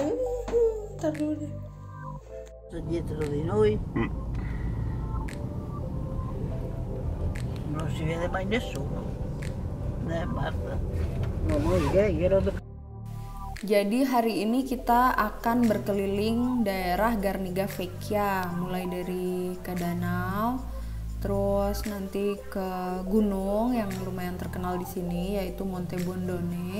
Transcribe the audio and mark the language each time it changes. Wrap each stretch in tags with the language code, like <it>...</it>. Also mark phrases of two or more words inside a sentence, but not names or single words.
<id>Ntar dulu deh.</id> <it>Dietro di noi non si vede mai nessuno. Basta.</it> <id>Jadi hari ini kita akan berkeliling daerah Garniga Vecchia, mulai dari ke danau, terus nanti ke gunung yang lumayan terkenal di sini yaitu Monte Bondone.</id>